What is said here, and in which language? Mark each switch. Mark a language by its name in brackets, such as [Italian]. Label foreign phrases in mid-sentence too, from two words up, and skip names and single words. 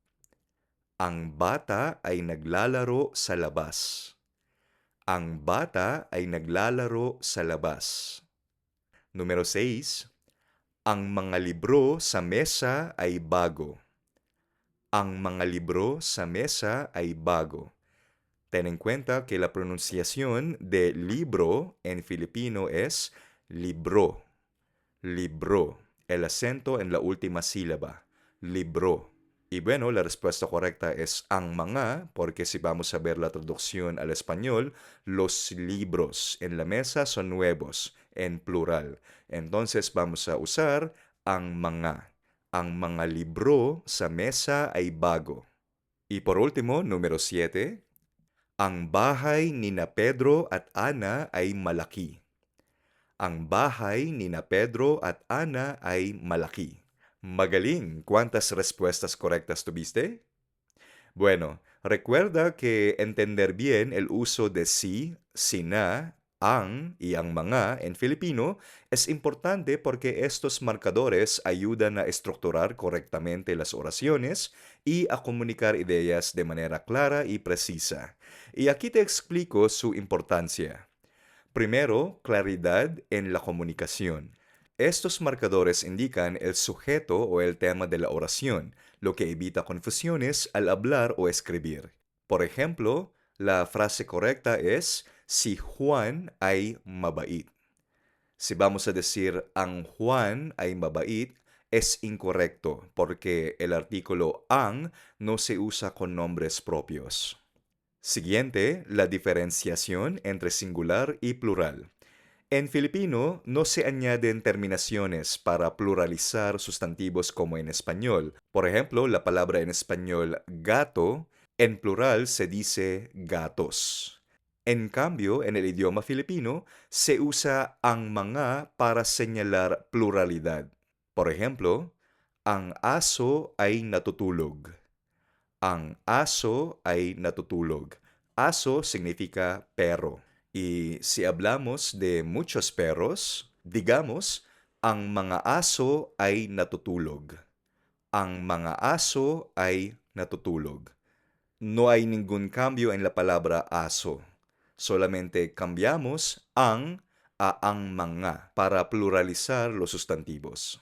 [Filipino] Ang bata ay naglalaro sa labas. Ang bata ay naglalaro sa labas. [Spanish] Número 6. [Filipino] Ang mga libro sa mesa ay bago. Ang mga libro sa mesa ay bago. [Spanish] Ten en cuenta que la pronunciación de libro en filipino es libro. Libro. El acento en la última sílaba. Libro. Y bueno, la respuesta correcta es [Filipino] ang mga, [Spanish] porque si vamos a ver la traducción al español, los libros en la mesa son nuevos, en plural. Entonces vamos a usar [Filipino] ang mga. Ang mga libro sa mesa ay bago. [Spanish] Y por último, número 7. [Filipino] Ang bahay ni na Pedro at Ana ay malaki. Ang bahay ni na Pedro at Ana ay malaki. Magaling, [Spanish] ¿cuántas respuestas correctas tuviste? Bueno, recuerda que entender bien el uso de si, sina, ang y [Filipino] ang mga [Spanish] en Filipino es importante porque estos marcadores ayudan a estructurar correctamente las oraciones y a comunicar ideas de manera clara y precisa. Y aquí te explico su importancia. Primero, claridad en la comunicación. Estos marcadores indican el sujeto o el tema de la oración, lo que evita confusiones al hablar o escribir. Por ejemplo, la frase correcta es [Filipino] si Juan ay mabait. [Spanish] Si vamos a decir [Filipino] ang Juan ay mabait, [Spanish] es incorrecto porque el artículo ang no se usa con nombres propios. Siguiente, la diferenciación entre singular y plural. En filipino no se añaden terminaciones para pluralizar sustantivos como en español. Por ejemplo, la palabra en español gato, en plural se dice gatos. En cambio, en el idioma filipino se usa [Filipino] ang mga [Spanish] para señalar pluralidad. Por ejemplo, [Filipino] ang aso ay natutulog. Ang aso ay natutulog. Aso [Spanish] significa perro. Y si hablamos de muchos perros, digamos, [Filipino] ang mga aso ay natutulog. Ang mga aso ay natutulog. [Spanish] No hay ningún cambio en la palabra aso. Solamente cambiamos ang a [Filipino] ang mga [Spanish] para pluralizar los sustantivos.